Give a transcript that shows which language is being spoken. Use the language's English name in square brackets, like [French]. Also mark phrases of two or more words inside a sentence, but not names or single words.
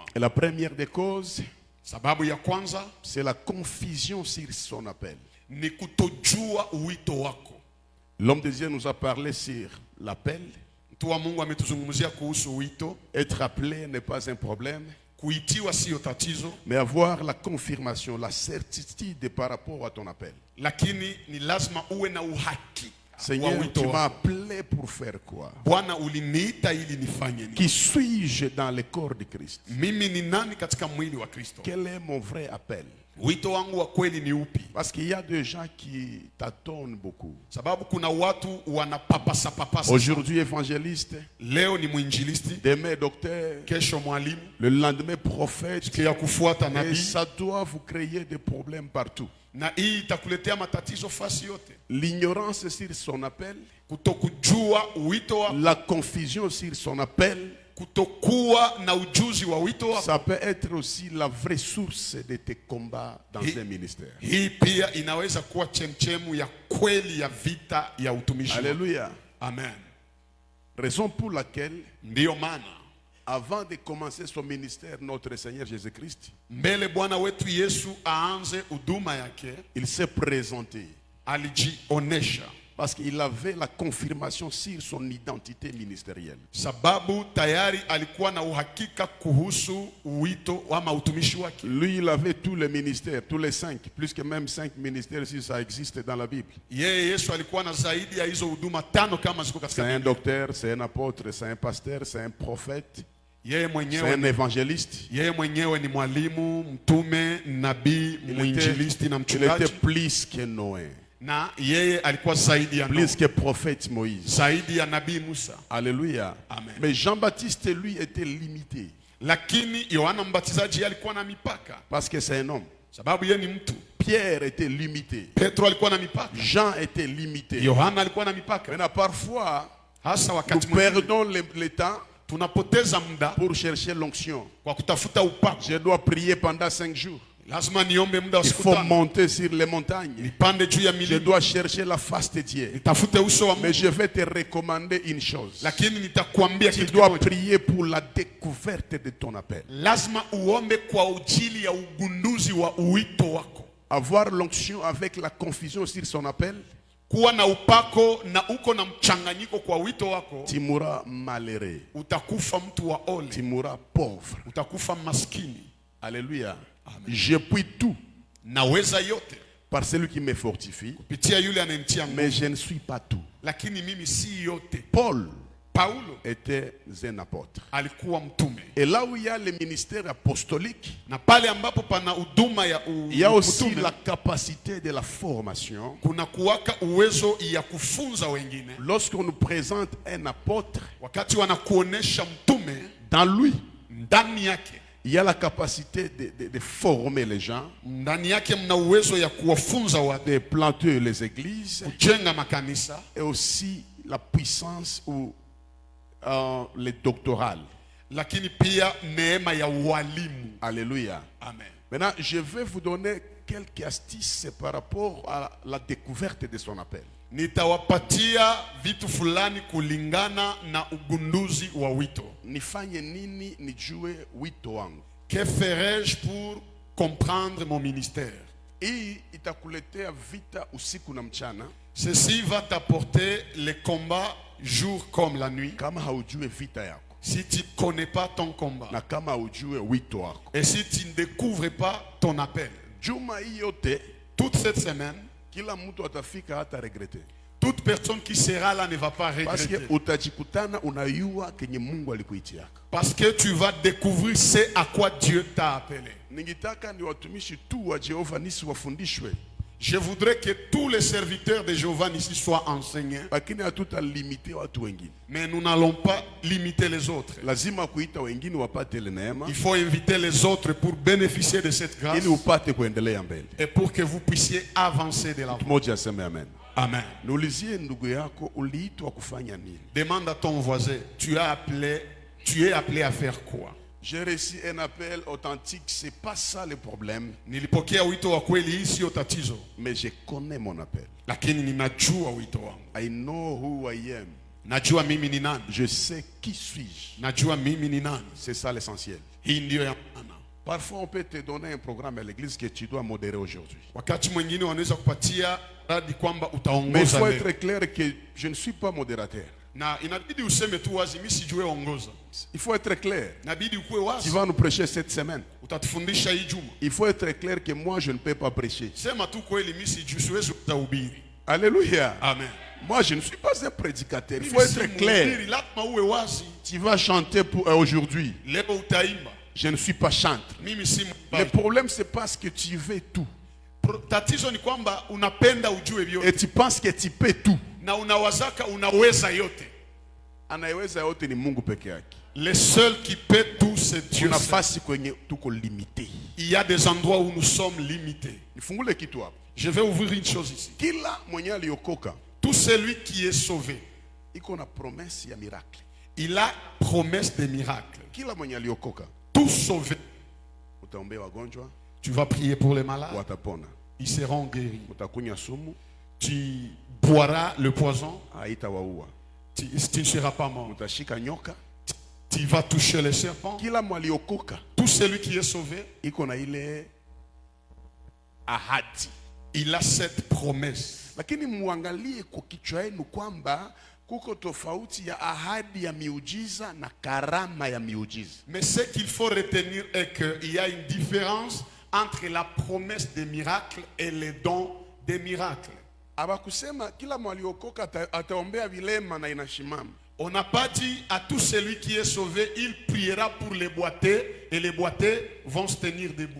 [French] Et la première des causes, [Swahili] Sababu ya kwanza [French] c'est la confusion sur son appel. [Swahili] ni kutojua wito wako. [French] L'homme de Dieu nous a parlé sur l'appel. [Swahili] Mtu wa Mungu ametuzungumzia kuhusu wito. [French] Être appelé n'est pas un problème, [Swahili] Kuitiwa sio tatizo, [French] mais avoir la confirmation, la certitude par rapport à ton appel. [Swahili] lakini ni lazima uwe na uhakika wa [French] Seigneur, [Swahili] wito [French] tu m'as [Swahili] wako. [French] appelé pour faire quoi? [Swahili] Bwana, uliniita ili nifanye nini? [French] Qui suis-je dans le corps de Christ? [Swahili] Mimi ni nani katika mwili wa Kristo? [French] Quel est mon vrai appel? [Swahili] Wito wangu wa kweli ni upi? [French] Parce qu'il y a des gens qui tâtonnent beaucoup. [Swahili] Sababu kuna watu wanapapasa papasa. [French] Aujourd'hui évangéliste, [Swahili] Leo ni mwinjilisti, [French] demain docteur, [Swahili] kesho mwalimu, [French] le lendemain prophète. [Swahili] kia kufuata [French] Et [Swahili] nabii, [French] ça doit vous créer des problèmes partout. [Swahili] na hii itakuletea matatizo fasi yote. [French] L'ignorance sur son appel, [Swahili] Kutokujua wito wako, [French] la confusion sur son appel, [Swahili] kutokuwa na ujuzi wa wito wako, [French] ça peut être aussi la vraie source de tes combats dans un ministère. [Swahili] hii pia inaweza kuwa chemchemu ya kweli ya vita ya utumishi wako. [French] Alléluia. [Swahili] Amen. [French] Raison pour laquelle, [Swahili] Ndiyo maana [French] avant de commencer son ministère, notre Seigneur Jésus-Christ, [Swahili] mbele Bwana wetu Yesu aanze huduma yake, [French] il s'est présenté. [Swahili] alijionesha [French] Parce qu'il avait la confirmation sur son identité ministérielle. [Swahili] sababu tayari alikuwa na uhakika kuhusu wito ama utumishi wake. [French] Lui, il avait tous les ministères, tous les 5, plus que même 5 ministères si ça existe dans la Bible. [Swahili] Yeye Yesu alikuwa na zaidi ya hizo huduma 5 kama ziko [French] C'est [Swahili] katika [French] un [Swahili] Biblia. [French] docteur, c'est un apôtre, c'est un pasteur, c'est un prophète, [Swahili] Yeye [French] c'est un [Swahili] mwenyewe [French] évangéliste. [Swahili] mwenyewe ni mwalimu, mtume, nabii, mwinjilisti na [French] Il était [Swahili] mchungaji, [French] plus que Noé, [Swahili] na yeye alikuwa zaidi ya [French] plus [Swahili] Nuhu, [French] que prophète Moïse. [Swahili] zaidi ya nabii Musa. [French] Alléluia. [Swahili] Amen. [French] Mais Jean-Baptiste, lui, était limité. [Swahili] Lakini Yohana Mbatizaji yeye alikuwa na mipaka, [French] Parce que c'est un homme. [Swahili] sababu yeye ni mtu. [French] Pierre était limité. [Swahili] Petro alikuwa na mipaka, [French] Jean était limité. [Swahili] Yohana alikuwa na mipaka. [French] Maintenant, parfois, [Swahili] Hasa [French] nous [Swahili] wakati mwingine [French] perdons le temps [Swahili] tunapoteza muda [French] pour chercher l'onction. [Swahili] kwa kutafuta upako. [French] Je dois prier pendant 5 jours. [Swahili] Lazima niombe muda wa [French] Il [Swahili] siku [French] faut [Swahili] 5, [French] monter sur les montagnes. [Swahili] nipande juu ya [French] Je [Swahili] milima, [French] dois chercher la face de Dieu. [Swahili] nitafute uso wa [French] Mais [Swahili] Mungu. [French] je vais te recommander une chose. [Swahili] Lakini nitakwambia [French] Tu [Swahili] kitu [French] dois [Swahili] kimoja. [French] prier pour la découverte de ton appel. [Swahili] Lazima uombe kwa ajili ya ugunduzi wa uwito wako. [French] Avoir l'onction avec la confusion sur son appel, [Swahili] Kuwa na upako na uko na mchanganyiko kwa wito wako, [French] tu mourras malheureux. [Swahili] utakufa mtu wa ole, [French] Tu mourras pauvre. [Swahili] utakufa maskini. [French] Alléluia. Je puis tout [Swahili] Naweza yote [French] par celui qui me fortifie, [Swahili] kupitia yule anayenitia nguvu, [French] mais je ne suis pas tout. [Swahili] lakini mimi si yote. [French] Paul [Swahili] Paulo [French] était un apôtre. [Swahili] alikuwa mtume, [French] Et là où il y a le ministère apostolique, [Swahili] na pale ambapo pana huduma ya [French] il y a aussi [Swahili] utume, [French] la capacité de la formation. [Swahili] kuna kuwaka uwezo ya kufunza wengine. [French] Lorsqu'on nous présente un apôtre, [Swahili] Wakati wanakuonesha mtume, [French] dans lui, [Swahili] ndani yake [French] il y a la capacité de former les gens, [Swahili] ndani yake mna uwezo ya kuwafunza watu, [French] de planter les églises, [Swahili] kujenga makanisa, [French] et aussi la puissance ou le doctoral. [Swahili] lakini pia neema ya walimu. [French] Alléluia. [Swahili] Amen. [French] Maintenant, je vais vous donner quelques astuces par rapport à la découverte de son appel. [Swahili] Nitawapatia vitu fulani kulingana na ugunduzi wa wito. Nifanye nini nijue wito wangu? [French] Que ferais-je pour comprendre mon ministère? [Swahili] Hii itakuletea vita usiku na mchana [French] Ceci va t'apporter les combats jour comme la nuit. [Swahili] kama haujue vita yako [French] Si tu ne connais pas ton combat [Swahili] na kama haujue wito wako. [French] et si tu ne découvres pas ton appel, [Swahili] Juma hii yote [French] toute cette semaine, [Swahili] kila mtu atafika hata regrete. [French] toute personne qui sera là ne va pas Parce que regretter. [Swahili] utajikutana unayua kenye Mungu alikuitiaka. [French] Parce que tu vas découvrir ce à quoi Dieu t'a appelé. [Swahili] Ningitaka ni watumishi tu wa Jehova nisi wafundishwe. [French] Je voudrais que tous les serviteurs de Jéhovah ici soient enseignés. [Swahili] Lakini hatutalimite watu wengine. [French] Mais nous n'allons pas limiter les autres. [Swahili] Lazima kuita wengine wapate ile neema [French] Il faut inviter les autres pour bénéficier de cette grâce. [Swahili] ili upate kuendelea mbele. [French] Et pour que vous puissiez avancer de l'avant. [Swahili] Mmoja aseme amen. Amen. Niulizie ndugu yako, uliitwa kufanya nini? [French] Demande à ton voisin, tu es appelé à faire quoi? J'ai reçu un appel authentique, c'est pas ça le problème, [Swahili] Nilipokea wito wa kweli, hii sio tatizo, [French] mais je connais mon appel. [Swahili] lakini ninajua wito wangu. [English] I know who I am. [Swahili] Najua mimi ni nani. [French] Je sais qui suis-je. [Swahili] Najua mimi ni nani. [French] C'est ça l'essentiel. [Swahili] Hii ndio ya maana. [French] Parfois on peut te donner un programme à l'église que tu dois modérer aujourd'hui. [Swahili] Wakati mwingine wanaweza kupatia radi kwamba [French] Mais il [Swahili] utaongoza [French] faut [Swahili] leo. [French] être clair que je ne suis pas modérateur. [Swahili] Na inabidi useme tu wazi, mimi sijue ongoza. [French] Il faut être clair. [Swahili] Inabidi ukuwe [French] Tu [Swahili] wazi. [French] vas nous prêcher cette semaine. [Swahili] Utatufundisha hii juma. [French] Il faut être clair que moi je ne peux pas prêcher. [Swahili] Sema tu kweli, mimi siwezi kuhubiri. [French] Alléluia. [Swahili] Amen. [French] Moi je ne suis pas un prédicateur. Il [Swahili] Mimi [French] faut [Swahili] si [French] être clair. [Swahili] mhubiri, lazima uwe wazi. [French] Tu vas chanter pour aujourd'hui. [Swahili] Leo utaimba. [French] Je ne suis pas chanteur. [Swahili] Mimi si [French] Le [Swahili] mwimbaji. [French] problème c'est parce que tu veux tout. [Swahili] Tatizo ni kwamba unapenda ujue vyote [French] Et tu penses que tu peux tout. [Swahili] na unawazaka unaweza yote. Anayeweza yote ni Mungu peke yake. [French] Le seul qui peut tout, c'est Dieu. [Swahili] Kuna [French] seul. [Swahili] nafasi kwenye tuko limité. [French] Il y a des endroits où nous sommes limités. [Swahili] Nifungule kitu hapo. [French] Je vais ouvrir une chose ici. [Swahili] Kila mwenye aliokoka [French] Tout celui qui est sauvé, [Swahili] iko na promesse ya miracle. [French] il a promesse des miracles. [Swahili] Kila mwenye aliokoka [French] Tout sauvé, [Swahili] utaombea wagonjwa, [French] tu vas prier pour les malades, [Swahili] watapona. [French] ils seront guéris. [Swahili] Utakunywa sumu, [French] Tu boiras le poison, [Swahili] haitawaua. [French] tu ne seras pas mort. [Swahili] Utashika nyoka. [French] Tu vas toucher les serpents. [Swahili] Kila mwaliokoka [French] Tout celui qui est sauvé, [Swahili] iko na ile ahadi. [French] il a cette promesse. [Swahili] Lakini muangalie kwa kichwa yenu kwamba kuko tofauti ya ahadi ya miujiza na karama ya miujiza. [French] Mais ce qu'il faut retenir est qu'il y a une différence entre la promesse des miracles et les dons des miracles. [Swahili] Abakusema kila mwaliokoka ataombea vilema na inashimama. [French] On n'a pas dit à tout celui qui est sauvé, il priera pour les boités et les boités vont se tenir debout.